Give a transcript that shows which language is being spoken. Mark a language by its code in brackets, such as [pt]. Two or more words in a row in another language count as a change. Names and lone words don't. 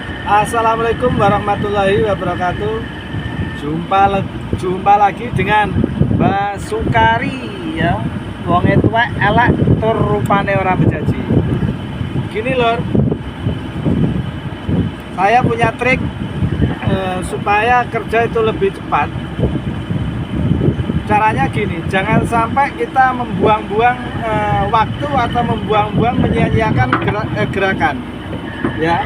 [ar] السلام عليكم ورحمة الله وبركاته. [id] Jumpa lagi dengan Mbak Sukari ya. [jv] Wong tuwek elek tur rupane ora bejaji. [id] Gini lor, saya punya trik supaya kerja itu lebih cepat. Caranya gini, jangan sampai kita membuang-buang waktu atau membuang-buang menyia-nyiakan gerakan ya.